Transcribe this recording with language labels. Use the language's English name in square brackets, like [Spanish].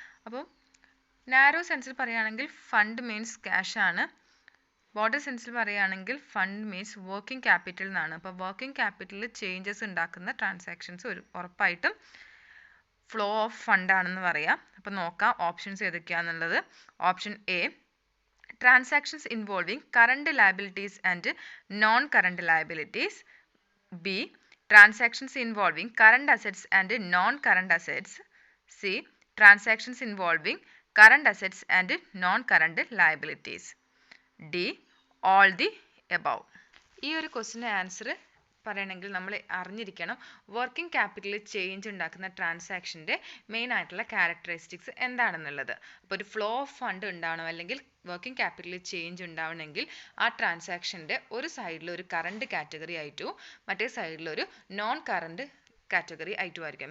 [Malayalam] അപ്പോൾ നാരോ സെൻസിൽ പറയുകയാണെങ്കിൽ fund means cash ആണ്. ബോർഡർ സെൻസിൽ പറയുകയാണെങ്കിൽ ഫണ്ട് മീൻസ് വർക്കിംഗ് ക്യാപിറ്റൽ എന്നാണ്. അപ്പോൾ വർക്കിംഗ് ക്യാപിറ്റലിൽ ചേഞ്ചസ് ഉണ്ടാക്കുന്ന ട്രാൻസാക്ഷൻസ് ഉറപ്പായിട്ടും ഫ്ലോ ഓഫ് ഫണ്ട് ആണെന്ന് പറയാം. അപ്പോൾ നോക്കാം options ഏതൊക്കെയാണെന്നുള്ളത്. [English] Option A transactions involving current liabilities and non-current liabilities. B transactions involving current assets and non-current assets. C transactions involving current assets and non-current liabilities. D all the above. [Malayalam] ഈ ഒരു ക്വസ്റ്റിൻ്റെ answer പറയണമെങ്കിൽ നമ്മൾ അറിഞ്ഞിരിക്കണം working ക്യാപിറ്റലിൽ change ഉണ്ടാക്കുന്ന ട്രാൻസാക്ഷൻ്റെ main ആയിട്ടുള്ള characteristics എന്താണെന്നുള്ളത്. അപ്പോൾ ഒരു ഫ്ലോ ഓഫ് ഫണ്ട് ഉണ്ടാവണം അല്ലെങ്കിൽ വർക്കിംഗ് ക്യാപിറ്റലിൽ ചേഞ്ച് ഉണ്ടാവണമെങ്കിൽ ആ ട്രാൻസാക്ഷൻ്റെ ഒരു സൈഡിൽ ഒരു കറണ്ട് കാറ്റഗറി ആയിട്ടും മറ്റേ സൈഡിൽ ഒരു നോൺ കറണ്ട് കാറ്റഗറി ആയിട്ടും ആയിരിക്കാം.